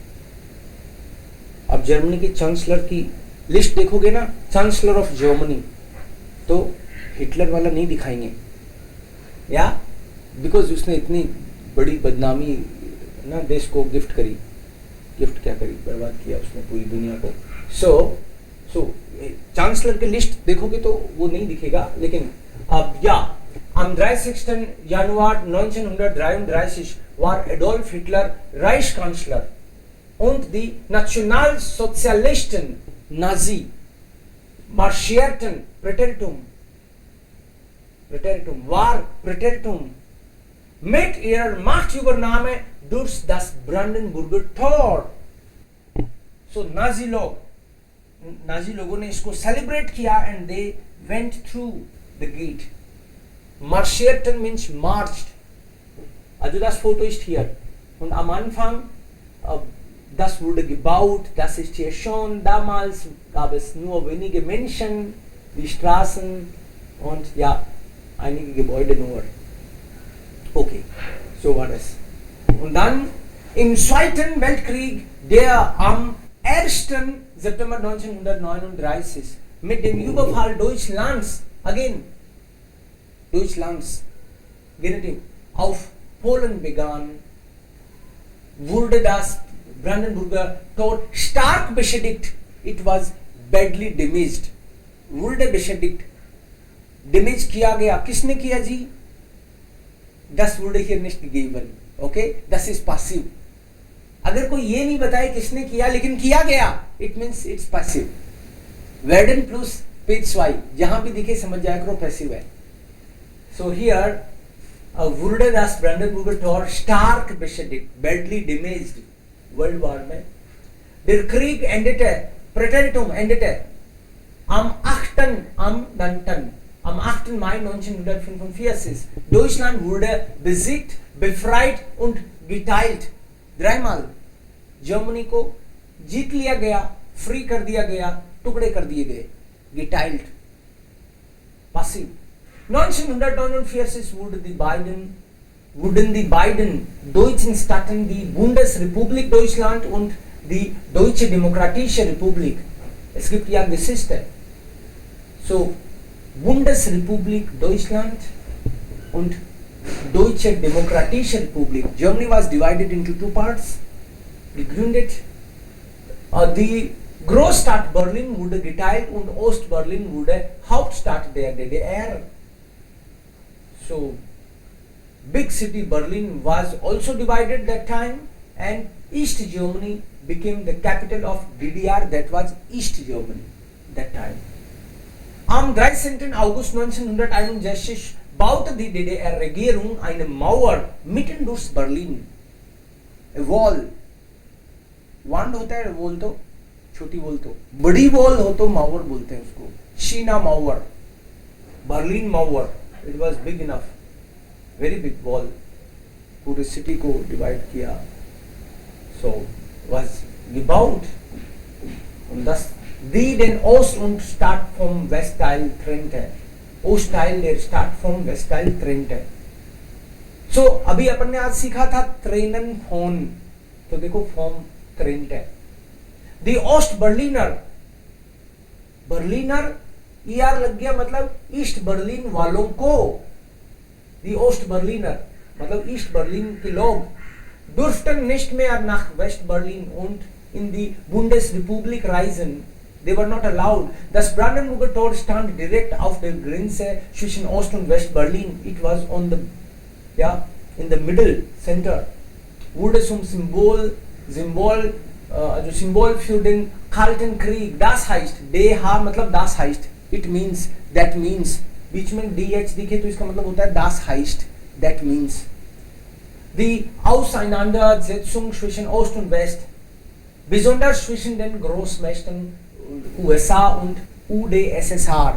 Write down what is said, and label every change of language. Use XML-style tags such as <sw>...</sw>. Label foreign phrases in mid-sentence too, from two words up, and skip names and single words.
<hi>अब जर्मनी के चांसलर की लिस्ट देखोगे ना,</hi> <en>chancellor of Germany,</en> <hi>तो हिटलर वाला नहीं दिखाएंगे, या बिकॉज उसने इतनी बड़ी बदनामी ना देश को गिफ्ट करी. गिफ्ट क्या करी, बर्बाद किया उसने पूरी दुनिया को. सो चांसलर की लिस्ट देखोगे तो वो नहीं दिखेगा. लेकिन अब या am 30.</hi> <de>Januar 1933 war Adolf Hitler Reichskanzler und die Nationalsozialisten Nazi marschierten Präteritum mit ihrer Machtübernahme durch das Brandenburger Tor.</de> <hi>So नाजी लोगों ने इसको सेलिब्रेट किया</hi> <en>and they went through the gate. Marschierten means marched.</en> <de>Also das Foto ist hier. Und am Anfang, das wurde gebaut, das ist hier schon. Damals gab es nur wenige Menschen, die Straßen und ja, einige Gebäude nur. Okay, so war das. Und dann im Zweiten Weltkrieg, der am 1. September 1939 mit dem Überfall Deutschlands, auf Polen begann, wurde das Brandenburger Tor stark beschädigt.</de> <en>It was badly damaged.</en> <de>Wurde beschädigt.</de> <hi>Damage किया गया. किसने किया जी?</hi> <de>Das wurde hier nicht gegeben. Okay? Das is passive.</de> <hi>अगर कोई ये नहीं बताए किसने किया लेकिन किया गया,</hi> <en>it means it's passive.</en> <de>Werden plus P2.</de> <hi>जहां भी दिखे समझ जाए करो passive है.</hi> <en>So here</en> <de>wurde das Brandenburger Tor stark beschädigt,</de> <en>badly damaged. World War</en> <hi>में.</hi> <de>Der Krieg endete, Präteritum endete am 8. Mai 1945. Deutschland wurde besiegt, befreit und geteilt.</de> <hi>ड्राइमाल, जर्मनी को जीत लिया गया, फ्री कर दिया गया, टुकड़े कर दिए गए, गेटाइल्ड,</hi> <de>passiv. 1949 wurden die beiden deutschen Staaten die Bundesrepublik Deutschland und die Deutsche Demokratische Republik. Es gibt ja Geschichte. So, Bundesrepublik Deutschland und Deutsche Demokratische Republik.</de> <en>Germany was divided into two parts.</en> <de>Gegründet. Die Großstadt Berlin wurde geteilt und Ostberlin wurde Hauptstadt der DDR.</de> <en>So, big city Berlin was also divided that time, and East Germany became the capital of DDR, that was East Germany that time.</en> <de>Am 13. August 1961 baute die DDR-Regierung eine Mauer mitten durch Berlin.</de> <en>A wall.</en> <hi>Wand होता है वॉल तो, छोटी वॉल तो, बड़ी वॉल हो तो मावर बोलते हैं उसको, शीना मावर, बर्लिन मावर. It was big enough, very big wall, पूरे सिटी को डिवाइड किया.</hi> <de>So was gebaut und das die den Ost und Stadt vom Westteil trennte. Ostteil der Stadt vom Westteil trennte.</de> <hi>So अभी अपन ने आज सीखा था</hi> <de>trennen von,</de> <hi>तो देखो फॉर्म ट्रेनटे.</hi> <de>die Ost Berliner,</de> <hi>बर्लिनर ईआर लग गया मतलब ईस्ट बर्लिन वालों को.</hi> <de>die Ost Berliner</de> <hi>मतलब ईस्ट बर्लिन के लोग.</hi> <de>durften nicht mehr nach West-Berlin und in die Bundesrepublik reisen.</de> <en>They were not allowed.</en> <de>Das Brandenburger Tor stand direkt auf der Grenze zwischen Ost- und West-Berlin. It was on the, in the middle center. Wurde zum Symbol für den Kalten Krieg. Das heißt,</de> <hi>DH मतलब</hi> <de>das heißt.</de> <en>It means, that means.</en> <hi>बीच में DH दिखे तो इसका मतलब होता है</hi> <de>das heißt,</de> <en>that means.</en> <de>Die Auseinandersetzung zwischen Ost und West, besonders zwischen den Großmächten USA und UdSSR.</de>